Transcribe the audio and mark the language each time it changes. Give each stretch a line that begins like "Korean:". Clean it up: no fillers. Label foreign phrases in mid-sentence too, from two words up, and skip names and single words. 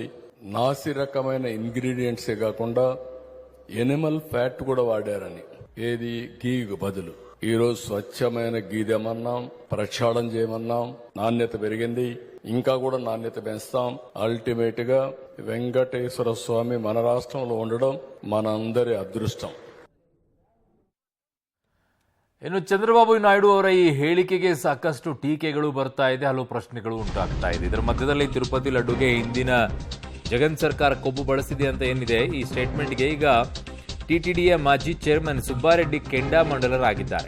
Telugu: నాసి రకమైన ఇంగ్రీడియంట్సే కాకుండా
English: animal fat
Telugu: కూడా వాడారని, ఏది గీకు బదులు. ఈ రోజు స్వచ్ఛమైన గీ తెమన్నాం, ప్రక్షాళన చేయమన్నాం. నాణ్యత పెరిగింది, ఇంకా కూడా నాణ్యత పెంచుతాం. అల్టిమేట్ గా వెంకటేశ్వర స్వామి మన రాష్ట్రంలో ఉండడం మనందరి అదృష్టం.
Kannada: ಇನ್ನು ಚಂದ್ರಬಾಬು ನಾಯ್ಡು ಅವರ ಈ ಹೇಳಿಕೆಗೆ ಸಾಕಷ್ಟು ಟೀಕೆಗಳು ಬರ್ತಾ ಇದೆ, ಹಲವು ಪ್ರಶ್ನೆಗಳು ಉಂಟಾಗ್ತಾ ಇದೆ. ಇದರ ಮಧ್ಯದಲ್ಲಿ ತಿರುಪತಿ ಲಡ್ಡುಗೆ ಹಿಂದಿನ ಜಗನ್ ಸರ್ಕಾರ ಕೊಬ್ಬು ಬಳಸಿದೆ ಅಂತ ಏನಿದೆ, ಈ ಸ್ಟೇಟ್ಮೆಂಟ್ಗೆ ಈಗ ಟಿಟಿಡಿಯ ಮಾಜಿ ಚೇರ್ಮನ್ ಸುಬ್ಬಾರೆಡ್ಡಿ ಕೆಂಡಾಮಂಡಲರಾಗಿದ್ದಾರೆ.